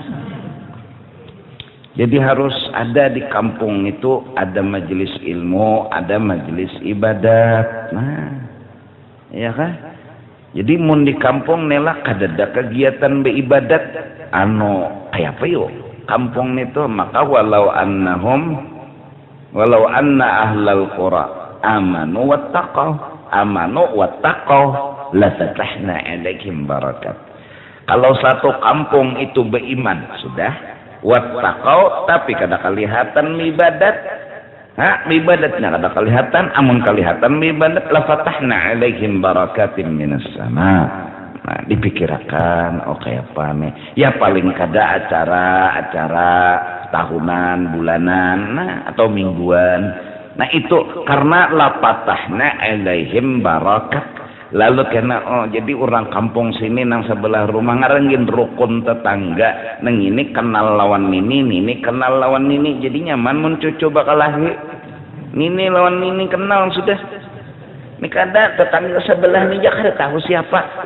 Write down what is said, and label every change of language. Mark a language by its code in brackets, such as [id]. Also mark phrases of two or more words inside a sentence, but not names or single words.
[bjn] Jadi harus ada di kampung itu ada majelis ilmu, ada majelis ibadat. Nah, ya kah? Jadi mun di kampung nela kadada kegiatan beribadat kayak apa yo kampung itu, [ar] maka ولو أن أهل القرى آمنوا واتقوا لفتحنا عليهم بركات. [bjn] Kalau satu kampung itu beriman sudah, wattaqau tapi kada kelihatan ibadat, ibadatnya kada kelihatan, amun kelihatan ibadat [ar] لفتحنا عليهم بركات من السماء. [bjn] Nah, dipikirkan kayak apa nih? Ya paling kada acara tahunan, bulanan, atau mingguan. Nah, itu karena [ar] لفتحنا عليهم بركات. [bjn] Lalu karena jadi orang kampung sini nang sebelah rumah ngarenggin rukun tetangga, nang ini kenal lawan ini kenal lawan ini, jadi nyaman mun cucu bakal lahir. Nini lawan nini kenal sudah. Ini kada tetangga sebelah ni kada tahu siapa.